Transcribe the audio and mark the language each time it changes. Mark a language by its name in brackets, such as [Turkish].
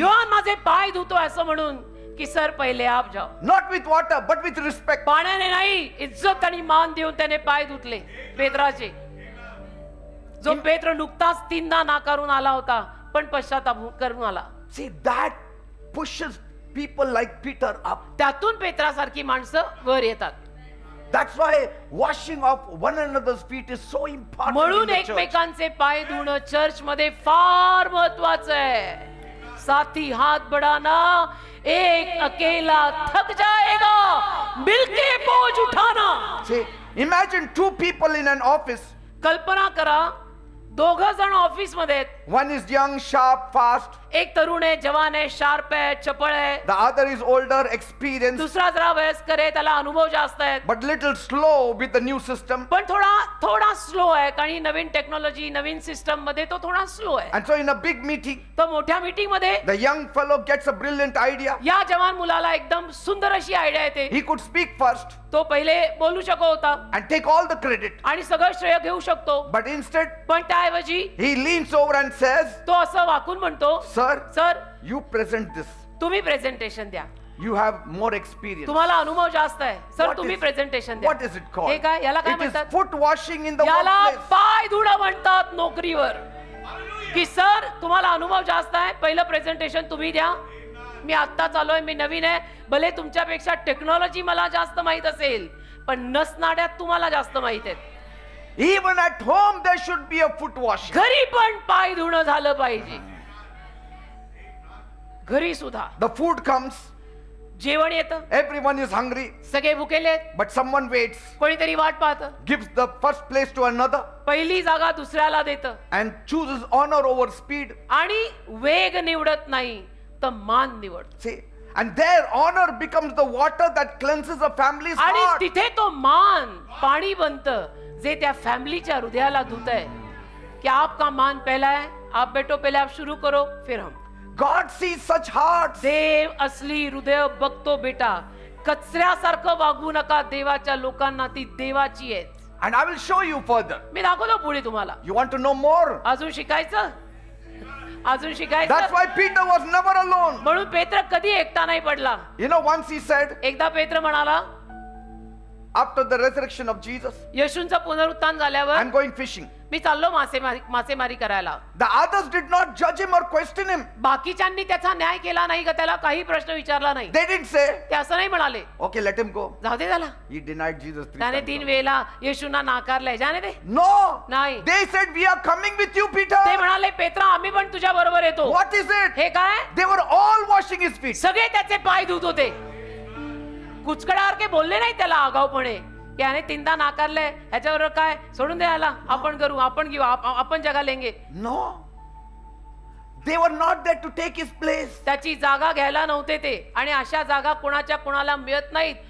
[Marathi] योहान माझे पाय धुतो असं म्हणून की सर पहिले [Hindi] आप जाओ. [English] Not with water, but with respect. [Marathi] पाण्याने नाही, इज्जत आणि मान देऊन त्याने पाय धुतले पेत्राचे. जो पेत्र नुकताच तीनदा नाकारून आला होता, पण पश्चाताप करून आला. [English] See, that pushes people like Peter up. [Marathi] त्यातून पेत्रासारखी माणसं वर येतात. [English] That's why washing of one another's feet is so important in [Marathi] म्हणून [English] the church. [Marathi] एकमेकांचे पाय धुणं चर्च मध्ये फार महत्वाचं आहे. [Hindi] साथी हात बढ़ाना, एक अकेला थक जाएगा, मिलके बोझ उठाना. [English] See, imagine two people in an office. [Marathi] कल्पना करा, दोघं जण ऑफिस मध्ये आहेत. [English] One is young, sharp, fast. [Marathi] एक तरुण आहे, जवान आहे, शार्प आहे, चपळ आहे. [English] The other is older, experienced, [Marathi] दुसरा जरा वयस्कर आहे, त्याला अनुभव जास्त आहेत. [English] but little slow with the new system. [Marathi] पण थोडा स्लो आहे, कारण नवीन टेक्नॉलॉजी, नवीन सिस्टम मध्ये तो थोडा स्लो आहे. [English] And so in a big meeting, [Marathi] तो मोठ्या मीटिंग मध्ये [English] the young fellow gets a brilliant idea. [Marathi] या जवान मुलाला एकदम सुंदर अशी आयडिया येते. [English] He could speak first [Marathi] तो पहिले बोलू शकत होता [English] and take all the credit. [Marathi] आणि सगळं श्रेय घेऊ शकतो. [English] But instead, [Marathi] पण त्याऐवजी [English] he leans over and says, [Marathi] तो असं वाकून म्हणतो, [English] Sir, [Marathi] sir [English] you present this. [Marathi] तुम्ही प्रेझेंटेशन द्या, [English] You have more experience. [Marathi] तुम्हाला अनुभव जास्त आहे. सर [English] What [Marathi] तुम्ही [English] is- [Marathi] प्रेझेंटेशन द्या. [English] What is it called? [Marathi] हे काय, याला काय [English] It is [Marathi] म्हणतात? [English] foot washing in the [Marathi] याला [English] workplace. [Marathi] पाय धुणं म्हणतात नोकरीवर. की सर तुम्हाला अनुभव जास्त आहे, पहिलं प्रेझेंटेशन तुम्ही द्या. मी आत्ता चालू आहे, मी नवीन आहे, भले तुमच्यापेक्षा टेक्नॉलॉजी मला जास्त माहित असेल, पण नसनाड्यात तुम्हाला जास्त माहित आहेत. [English] Even at home, there should be a foot washing. [Marathi] घरी पण पाय धुणं झालं पाहिजे. घरी सुद्धा [English] The food comes, [Marathi] जेवण येतं, [English] everyone is hungry, [Marathi] सगळे भुकेले आहेत, [English] but someone waits, [Marathi] कोणीतरी वाट पाहतं, [English] gives the first place to another, [Marathi] पहिली जागा दुसऱ्याला देतं [English] and chooses honor over speed. [Marathi] आणि वेग निवडत नाही तर मान निवडतो. [English] See, and their honor becomes the water that cleanses a family's [Marathi] आणि [English] heart. [Marathi] तिथे तो मान पाणी बनतं जे त्या फॅमिलीच्या हृदयाला धुत आहे की [Hindi] आपका मान पहला है, आप बेटो पहले आप शुरू करो फिर हम. [English] God sees such hearts. [Marathi] देव असली हृदय बघतो बेटा. कचऱ्यासारखं वागू नका. देवाच्या लोकांना ती देवाची आहेत. [English] And I will show you further. [Marathi] मी दाखवतो पुढे तुम्हाला. [English] You want to know more? [Marathi] अजून शिकायचं, अजून [English] That's [Marathi] शिकायचं. [English] why Peter was never alone. [Marathi] म्हणून पेत्र कधी एकटा नाही पडला. [English] You know, once he said, [Marathi] एकदा पेत्र म्हणाला, [English] after the resurrection of Jesus, [Marathi] येशूंचं पुनरुत्थान झाल्यावर [English] I'm going fishing. [Marathi] मी चाललो मासेमारी करायला. [English] The others did not judge him or question him. [Marathi] बाकीच्यांनी त्याचा न्याय केला नाही का, त्याला काही प्रश्न विचारला नाही. [English] They didn't say, [Marathi] ते असं नाही म्हणाले, [English] okay, let him go. [Marathi] जाऊ दे त्याला, [English] He denied Jesus 3 [Marathi] त्याने [English] times. [Marathi] 3 वेळेला येशूंना नाकारलंय, जाणे दे. [English] No. [Marathi] नाही. [English] They said, we are coming with you, Peter. [Marathi] ते म्हणाले, पेत्रा आम्ही पण तुझ्या बरोबर येतो. [English] What is it? [Marathi] हे काय, [English] They were all washing his feet. [Marathi] सगळे त्याचे पाय धुत होते. कुचकड्यासारखे बोलले नाही त्याला आगाऊपणे, याने 3दा नाकारलंय, ह्याच्याबरोबर काय, सोडून दे याला, आपण करू, आपण घेऊ, आपण जगा लेंगे. [English] No. They were not there to take his place. [Marathi] त्याची जागा घ्यायला नव्हते ते. आणि अशा जागा कोणाच्या कोणाला मिळत नाहीत.